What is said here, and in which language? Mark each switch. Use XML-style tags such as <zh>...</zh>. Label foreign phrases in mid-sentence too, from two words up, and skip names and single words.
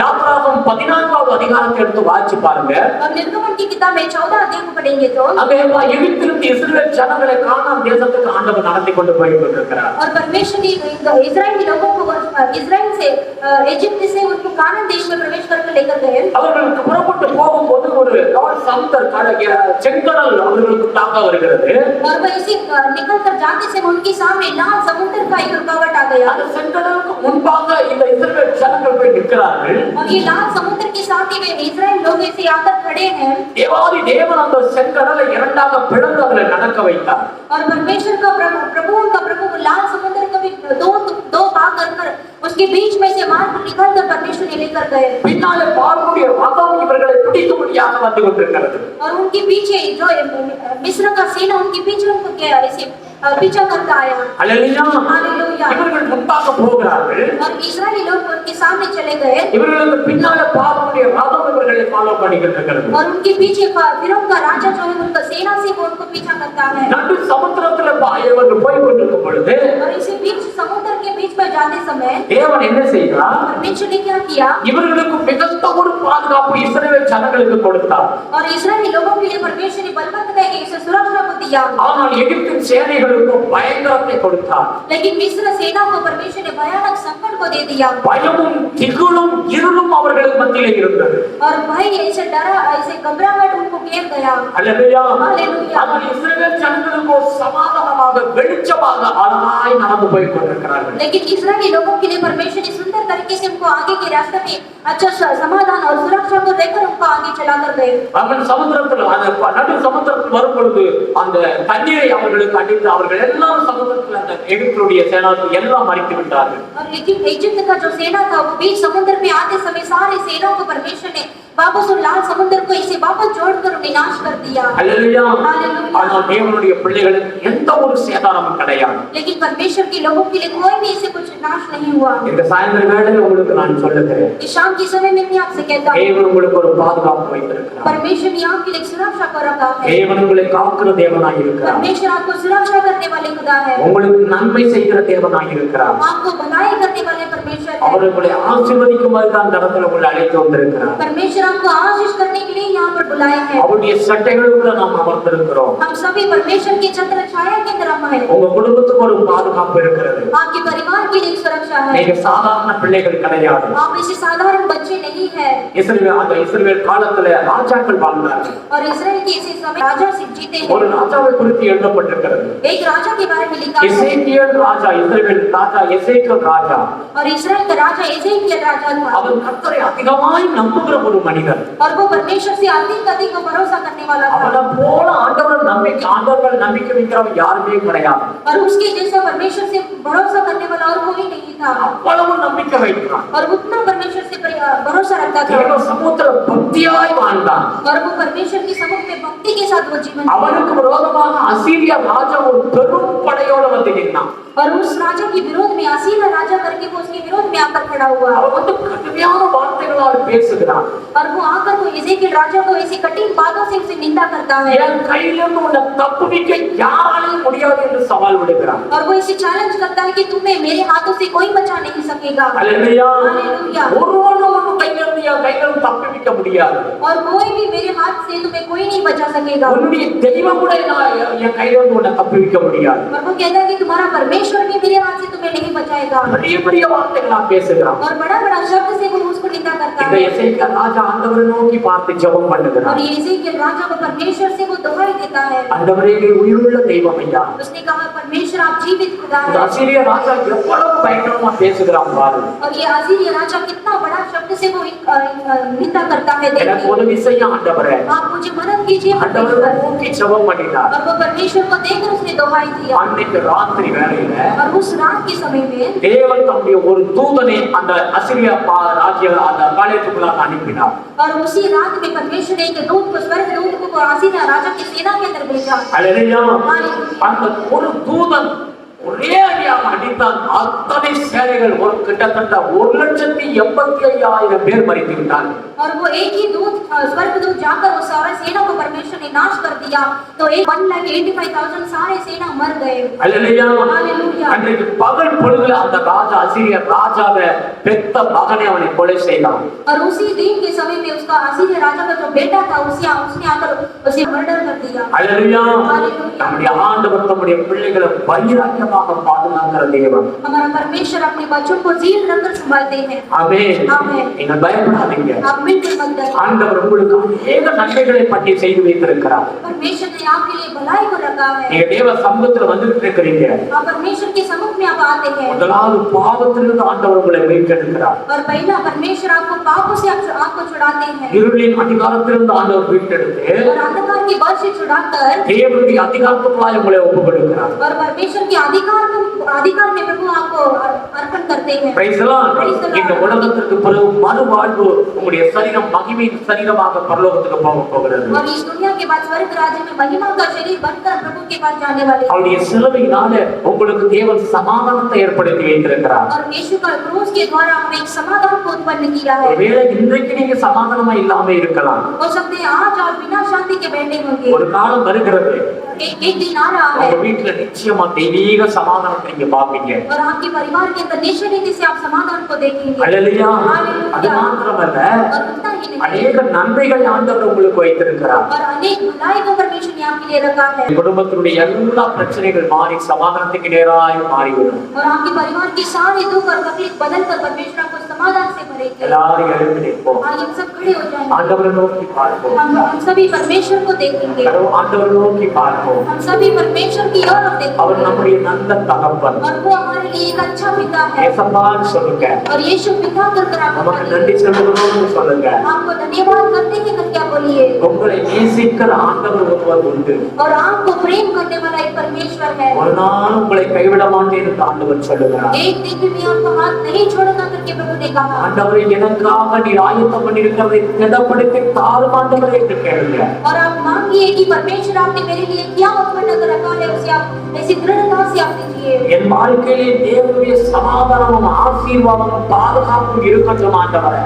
<ta>யாத்ராகமம் 14வது அதிகாரத்தை எடுத்து வாசிச்சு பாருங்க.</ta> <hi>अब निर्गमन की किताब में 14 अध्याय को पढ़ेंगे तो</hi> <ta>அங்கே எகிப்திலிருந்து இஸ்ரவேல் ஜனங்களை கானான் தேசத்துக்கு ஆண்டவர் நடத்தி கொண்டு போய் கொண்டிருக்கிறார்.</ta> <hi>और परमेश्वर ने इस्राएली लोगों को इस्राएल से इजिप्ट से उनको कानान देश में प्रवेश करके लेकर गए।</hi> <ta>அவர்களுக்கு புறப்பட்டு போகும்போது ஒரு சமுத்திர கடற்கரை செங்கடல் அவர்களுக்கு தாக்க வருகிறது.</ta> <hi>और वह इसी निकल कर जाते से उनके सामने लाल समुद्र का एक रुकावट आ गया।</hi> <ta>அந்த செங்கடலுக்கு முன்பாக இந்த இஸ்ரவேல் ஜனங்கள் போய் நிற்கிறார்கள்.</ta> <hi>और ये लाल समुद्र के साथ ही वे इस्राएल लोग ऐसे आकर खड़े हैं।</hi> <ta>தேவாதி தேவன் அந்த செங்கடலை இரண்டாக பிளந்து அதிலே நடக்க வைத்தார்.</ta> <hi>और परमेश्वर का प्रभु उनका प्रभु लाल समुद्र को भी दो भाग कर उसके बीच में से मार्ग निकाल कर परमेश्वर ने लेकर गए।</hi> <ta>பின்னாலே பார்வோனுடைய ரதம் இவர்களை பிடிக்கும்படியாக வந்து கொண்டிருக்கிறது.</ta> <hi>और उनके पीछे जो मिस्र का सेना उनके पीछे उनको क्या ऐसे पीछा करता आया।</hi> <ta>அல்லேலூயா.</ta> <hi>हालेलुया।</hi> <ta>இவர்கள் முன்பாக போகிறார்கள்.</ta> <hi>और इस्राएली लोग उनके सामने चले गए।</hi> <ta>இவர்களுக்கு பின்னாலே பார்வோனுடைய ரதம் இவர்களை ஃபாலோ பண்ணிக்கிட்டு இருக்கிறது.</ta> <hi>और उनके पीछे फिरौन का राजा जो है उनका सेना से वो उनको पीछा करता है।</hi> <ta>நடு சமுத்திரத்துல இவர்கள் போய் கொண்டிருக்கும் பொழுது</ta> <hi>और इसी बीच समुद्र के बीच में जाते समय</hi> <ta>தேவன் என்ன செய்தார்?</ta> <hi>परमेश्वर ने क्या किया?</hi> <ta>இவர்களுக்கு மிகுந்த ஒரு பாதுகாப்பு இஸ்ரவேல் ஜனங்களுக்கு கொடுத்தார்.</ta> <hi>और इस्राएली लोगों के लिए परमेश्वर ने बलवंत करके इसे सुरक्षा को दिया।</hi> <ta>ஆனால் எகிப்தின் சேனைகளுக்கு பயங்கரத்தை கொடுத்தார்.</ta> <hi>लेकिन मिस्र सेना को परमेश्वर ने भयानक संकट को दे दिया।</hi> <ta>பயமும் திகிலும் இருளும் அவர்களுக்கு மத்தியிலே இருந்தது.</ta> <hi>और भय ऐसे डरा ऐसे घबराहट उनको घेर गया।</hi> <ta>அல்லேலூயா.</ta> <hi>हालेलुया।</hi> <ta>ஆனால் இஸ்ரவேல் ஜனங்களுக்கு சமாதானமாக வெளிச்சமாக அழகாய் நடந்து போய் கொண்டிருக்கிறார்கள்.</ta> <hi>लेकिन इस्राएली लोगों के लिए परमेश्वर ने सुंदर तरीके से उनको आगे के रास्ते में अच्छा समाधान और सुरक्षा को देकर उनको आगे चलाकर गए।</hi> <ta>அவன் சமுத்திரத்தில் நடு சமுத்திரத்தில் வரும் பொழுது அந்த தண்ணீரை அவர்களுக்கு அடித்து அவர்கள் எல்லாரும் சமுத்திரத்தில் அந்த எகிப்துடைய சேனாவுக்கு எல்லாம் மறித்து விட்டார்கள்.</ta> <hi>और लेकिन इजिप्ट का जो सेना था वो बीच समुद्र में आते समय सारे सेना को परमेश्वर ने वापस उस लाल समुद्र को इसे वापस जोड़कर विनाश कर दिया।</hi> <ta>அல்லேலூயா.</ta> <hi>हालेलुया।</hi> <ta>ஆனால் தேவனுடைய பிள்ளைகளுக்கு எந்த ஒரு சேதாரமும் கிடையாது.</ta> <hi>लेकिन परमेश्वर के लोगों के लिए कोई भी ऐसे कुछ नाश नहीं हुआ।</hi> <ta>இந்த சாயந்தர வேளையில் உங்களுக்கு நான் சொல்லுகிறேன்,</ta> <hi>इस शाम के समय में मैं आपसे कहता हूँ</hi> <ta>தேவன் உங்களுக்கு ஒரு பாதுகாப்பு வைத்திருக்கிறார்.</ta> <hi>परमेश्वर ने आपके लिए सुरक्षा को रखा है।</hi> <ta>தேவன் உங்களை காக்கிற தேவனாய் இருக்கிறார்.</ta> <hi>परमेश्वर आपको सुरक्षा करने वाले खुदा है।</hi> <ta>உங்களுக்கு நன்மை செய்கிற தேவனாய் இருக்கிறார்.</ta> <hi>आपको भलाई करने वाले परमेश्वर है।</hi> <ta>அவர் உங்களை ஆசீர்வதிக்குமாறு தான் இந்த இடத்துல உங்களை அழைத்து வந்திருக்கிறார்.</ta> <hi>परमेश्वर आपको आशीष करने के लिए यहाँ पर बुलाए हैं।</hi> <ta>அவருடைய சட்டைகளுக்குள்ள நாம் அமர்ந்திருக்கிறோம்.</ta> <hi>हम सभी परमेश्वर की छत्र छाया के अंदर हम हैं।</hi> <ta>உங்க குடும்பத்துக்கு ஒரு பாதுகாப்பு இருக்கிறது.</ta> <hi>आपके परिवार के लिए सुरक्षा है।</hi> <ta>நீங்க சாதாரண பிள்ளைகள் கிடையாது.</ta> <hi>आप ऐसे साधारण बच्चे नहीं है।</hi> <ta>இஸ்ரவேல் காலத்துல ராஜாக்கள் வாழ்ந்தார்கள்.</ta> <hi>और इस्राएल के इसी समय राजा सिंह जीते</hi> <ta>ஒரு</ta> <hi>हैं।</hi> <ta>ராஜாவை குறித்து எழுதப்பட்டிருக்கிறது.</ta> <hi>एक राजा के बारे में लिखा है।</hi> <ta>எசேக்கியேல் ராஜா, இஸ்ரவேல் ராஜா எசேக்கியேல் ராஜா.</ta> <hi>और इस्राएल का राजा एजेकियल राजा था।</hi> <ta>அவன் கர்த்தரை அதிகமாய் நம்புகிற ஒரு மனிதன்.</ta> <hi>और वो परमेश्वर से अधिक भरोसा करने वाला था।</hi> <ta>அவனை போல ஆண்டவர் நம்பிக்கை வைக்கிறவன் யாருமே கிடையாது.</ta> <hi>और उसके जैसा परमेश्वर से भरोसा करने वाला और कोई नहीं था।</hi> <ta>அவ்வளவு நம்பிக்கை வைக்கிறான்.</ta> <hi>और उतना परमेश्वर से भरोसा रखता था।</hi> <ta>தேவ சமூகத்துல பக்தியாய் வாழ்ந்தான்.</ta> <hi>और वो परमेश्वर के सम्मुख में भक्ति के साथ वो जीवन</hi> <ta>அவனுக்கு விரோதமாக அசீரியா ராஜா ஒரு பெரும் படை படையோட வந்து நின்னான்.</ta> <hi>और उस राजा के विरोध में असीरिया राजा करके वो उसके विरोध में आकर खड़ा हुआ</hi> <ta>அவன் வந்து கடுமையான வார்த்தைகளால் பேசுகிறான்.</ta> <hi>और वो आकर वो इज़ेकियल राजा को ऐसी कठिन बातों से उसे निंदा करता है</hi> <ta>என் கையிலிருந்து உன்னை தப்புவிக்க யாராலையும் முடியாது என்று சவால் விடுகிறான்.</ta> <hi>और वो इसे चैलेंज करता है कि तुम्हें मेरे हाथों से कोई बचा नहीं सकेगा।</hi> <ta>அல்லேலூயா.</ta> <hi>हालेलुया।</hi> <ta>ஒருவனும் உன் கையிலிருந்து தப்புவிக்க முடியாது.</ta> <hi>और कोई भी मेरे हाथ से तुम्हें कोई नहीं बचा सकेगा।</hi> <ta>உன்னுடைய தெய்வம் கூட என் கையிலிருந்து உன்னை தப்புவிக்க முடியாது.</ta> <hi>और वो कहता है कि तुम्हारा परमेश्वर भी मेरे हाथ से तुम्हें नहीं बचाएगा।</hi> <ta>பெரிய பெரிய வார்த்தைகளா பேசுகிறான்.</ta> <hi>और बड़ा-बड़ा शब्द से वो उसको निंदा करता</hi> <ta>இந்த</ta> <hi>है।</hi> <ta>எசேக்கியா ராஜா ஆண்டவரை நோக்கி பார்த்து ஜெபம் பண்ணுகிறான்.</ta> <hi>और ये इज़ेकियल राजा को परमेश्वर से वो दुहाई देता है।</hi> <ta>ஆண்டவரே நீர் உயிருள்ள தெய்வம் ஐயா.</ta> <hi>उसने कहा परमेश्वर आप जीवित खुदा</hi> <ta>இந்த</ta> <hi>है।</hi> <ta>அசீரிய ராஜா எவ்வளவு பயங்கரமா பேசுகிறான் பாரு.</ta> <hi>और ये असीरिया राजा कितना बड़ा शब्द से वो निंदा करता है।</hi> <ta>எனக்கு</ta> <hi>देखिए</hi> <ta>உதவி செய்ய ஆண்டவரே.</ta> <hi>आप मुझे मदद कीजिए</hi> <ta>ஆண்டவரை</ta> <hi>परमेश्वर।</hi> <ta>நோக்கி ஜெபம் பண்ணினார்.</ta> <hi>और वो परमेश्वर को देखकर उसने दुहाई दिया।</hi> <ta>அன்னைக்கு ராத்திரி வேளையில</ta> <hi>और उस रात के समय में</hi> <ta>தேவன் தம்முடைய ஒரு தூதனை அந்த அசீரிய ராஜ்ய அந்த பாளையத்துக்குள்ளாக அனுப்பினார்.</ta> <hi>और उसी रात में परमेश्वर ने एक दूत को स्वर्ग दूत को असीरिया राजा की सेना के अंदर भेजा।</hi> <ta>அல்லேலூயா. அந்த ஒரு தூதன் ஒரே அடியாக அடித்தான். அத்தனை சேனைகள் ஒரு கிட்டத்தட்ட 1,85,000 பேர் மரித்து விட்டார்கள்.</ta> <hi>और वो एक ही दूत स्वर्ग दूत जाकर उस सारे सेना को परमेश्वर ने नाश कर दिया। तो 1,85,000 सारे सेना मर गए।</hi> <ta>அல்லேலூயா.</ta> <hi>हालेलुया।</hi> <ta>அன்றைக்கு பகல் பொழுதுல அந்த ராஜா அசீரிய ராஜாவை பெத்த மகனை அவனை கொலை செய்தான்.</ta> <hi>और उसी दिन के समय में उसका असीरिया राजा का जो बेटा था उसने आकर उसे मर्डर कर दिया।</hi> <ta>அல்லேலூயா.</ta> <hi>हालेलुया।</hi> <ta>நம்முடைய ஆண்டவர் நம்முடைய பிள்ளைகளை வைராக்கியமாக பாதுகாக்கிற தேவன்.</ta> <hi>हमारा परमेश्वर अपने बच्चों को जीव रखकर संभालते हैं।</hi> <ta>ஆமென்.</ta> <hi>आमेन।</hi> <ta>நீங்க பயப்படாதீங்க.</ta> <hi>आप बिल्कुल मत डरिए।</hi> <ta>ஆண்டவர் உங்களுக்கு அநேக நன்மைகளை பற்றி செய்து வைத்திருக்கிறார்.</ta> <hi>परमेश्वर ने आपके लिए भलाई को रखा है।</hi> <ta>நீங்க தேவ சமூகத்துல வந்துட்டு இருக்கிறீங்க.</ta> <hi>आप परमेश्वर के सम्मुख में आप आते हैं।</hi> <ta>முதலாவது பாவத்திலிருந்து ஆண்டவர் உங்களை மீட்டெடுக்கிறார்.</ta> <hi>और पहला परमेश्वर आपको पापों से आपको छुड़ाते हैं।</hi> <ta>இருளின் அதிகாரத்திலிருந்து ஆண்டவர் மீட்டெடுத்து</ta> <hi>और अंधकार के बल से छुड़ाकर</hi> <ta>தேவனுடைய அதிகாரத்துக்குள்ளாய் உங்களை ஒப்புக்கொடுக்கிறார்.</ta> <hi>और परमेश्वर के अधिकार में प्रभु आपको अर्पण करते हैं।</hi> <en>praise the Lord.</en> <ta>இந்த உலகத்திற்கு பிறகு மறுவாழ்வு உங்களுடைய சரீரம் மகிமையின் சரீரமாக பரலோகத்துக்கு போக போகிறது.</ta> <hi>और इस दुनिया के बाद स्वर्ग राज्य में महिमा का शरीर बनकर प्रभु के पास जाने वाले हैं।</hi> <ta>அவருடைய சிலுவையினால உங்களுக்கு தேவன் சமாதானத்தை ஏற்படுத்தி வைத்திருக்கிறார்.</ta> <hi>और यीशु का क्रूस के द्वारा हमें एक समाधान को उत्पन्न किया है।</hi> <ta>ஒருவேளை இன்றைக்கு நீங்க சமாதானமா இல்லாம இருக்கலாம்.</ta> <hi>हो सकते हैं आज और बिना शांति के बैठे होंगे।</hi> <ta>ஒரு காலம் வருகிறது</ta> <hi>एक दिन आ रहा है</hi> <ta>உங்க வீட்டுல நிச்சயமா தெய்வீக சமாதானத்தை நீங்க பாப்பீங்க.</ta> <hi>और आपके परिवार के अंदर निश्चय रीति से आप समाधान को देखेंगे।</hi> <ta>அல்லேலூயா.</ta> <hi>हालेलुया।</hi> <ta>அது மாத்திரமல்ல</ta> <hi>और उतना ही नहीं</hi> <ta>அநேக நன்மைகள் ஆண்டவர் உங்களுக்கு வைத்திருக்கிறார்.</ta> <hi>और अनेक भलाई को परमेश्वर ने आपके लिए रखा है।</hi> <ta>குடும்பத்தினுடைய எல்லா பிரச்சனைகள் மாறி சமாதானத்துக்கு நேராய் மாறிவிடும்.</ta> <hi>और आपके परिवार की सारी दुख और तकलीफ बदलकर परमेश्वर आपको समाधान से भरेंगे।</hi> <ta>எல்லாரும் எழுந்து நிற்போம்.</ta> <hi>आइए हम सब खड़े हो जाएंगे।</hi> <ta>ஆண்டவரை நோக்கி பார்ப்போம்.</ta> <hi>हम सभी परमेश्वर को देखेंगे।</hi> <ta>ஆண்டவரை நோக்கி பார்ப்போம்.</ta> <hi>हम सभी परमेश्वर की ओर देखेंगे।</hi> <ta>அவர் நம்முடைய நல்ல தகப்பன்.</ta> <hi>और वो हमारे लिए एक अच्छा पिता है।</hi> <ta>ஏசப்பான்னு சொல்லுங்க.</ta> <hi>और यीशु पिता कर आपको</hi> <ta>நமக்கு நன்றி சொல்லுகிறோம்னு சொல்லுங்க.</ta> <hi>आपको धन्यवाद करते हैं करके आप बोलिए।</hi> <ta>உங்களை நேசிக்கிற ஆண்டவர் ஒருவர் உண்டு.</ta> <hi>और आपको प्रेम करने वाला एक परमेश्वर है।</hi> <ta>ஒரு நாள் உங்களை கைவிட மாட்டேன் என்று ஆண்டவர் சொல்லுகிறார்.</ta> <hi>एक दिन भी आपको हाथ नहीं छोड़ेगा करके प्रभु ने कहा।</hi> <ta>ஆண்டவரே எனக்காக நீர் ஆயத்தம் பண்ணியிருக்கிறதை திடப்படுத்தி தாரும் ஆண்டவரே என்று கேளுங்க.</ta> <hi>और आप मांगिए कि परमेश्वर आपने मेरे लिए क्या उत्पन्न कर रखा है उसे आप ऐसी दृढ़ता से आप दीजिए।</hi> <ta>என் வாழ்க்கையிலே தேவனுடைய சமாதானமும் ஆசீர்வாதமும் பாதுகாப்பும் இருக்கட்டும் ஆண்டவரே.</ta>